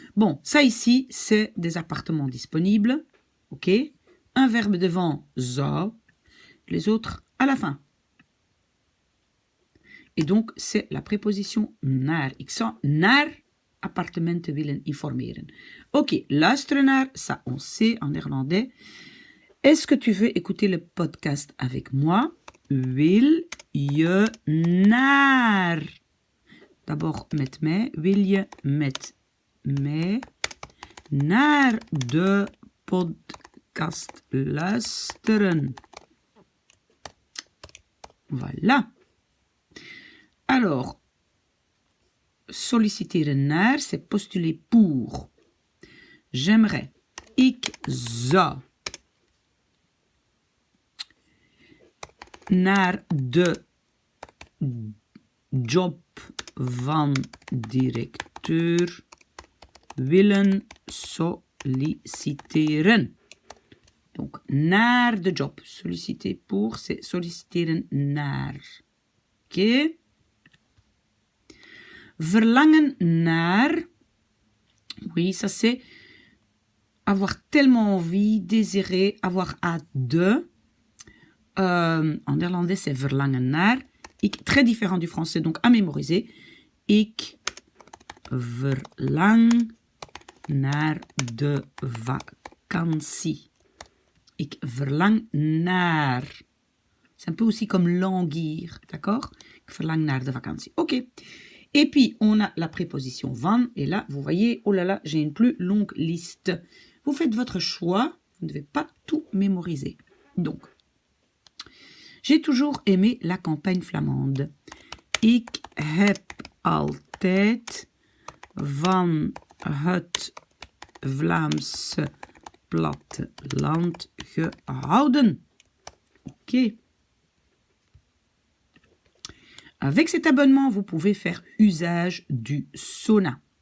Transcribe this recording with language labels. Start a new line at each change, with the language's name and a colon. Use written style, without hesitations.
French: Bon, ça ici, c'est des appartements disponibles. Ok? Un verbe devant, zou. Les autres à la fin. Et donc, c'est la préposition naar.
Dutch: Ik zou naar appartementen willen informeren.
French: Ok,
Dutch: luisteren naar,
French: ça on sait en néerlandais. Est-ce que tu veux écouter le podcast avec moi?
Dutch: Wil je naar?
French: D'abord
Dutch: met mij. Wil je met mij naar de podcast luisteren?
French: Voilà. Alors,
Dutch: solliciteren naar,
French: c'est postuler pour. J'aimerais.
Dutch: Ik zou naar de job van directeur willen solliciteren.
French: Donc,
Dutch: naar de job.
French: Solliciter pour, c'est
Dutch: solliciteren naar.
French: Ok?
Dutch: Verlangen naar.
French: Oui, ça c'est avoir tellement envie, désirer, avoir hâte de. En néerlandais, c'est
Dutch: verlangen naar.
French: Très différent du français, donc à mémoriser.
Dutch: Ik verlang naar de vakantie. Ik verlang naar.
French: C'est un peu aussi comme languir, d'accord?
Dutch: Ik verlang naar de vakantie.
French: Ok. Et puis, on a la préposition van. Et là, vous voyez, oh là là, j'ai une plus longue liste. Vous faites votre choix. Vous ne devez pas tout mémoriser. Donc, j'ai toujours aimé la campagne flamande.
Dutch: Ik heb altijd van het Vlaamse platteland gehouden.
French: Ok. Avec cet abonnement, vous pouvez faire usage du sauna.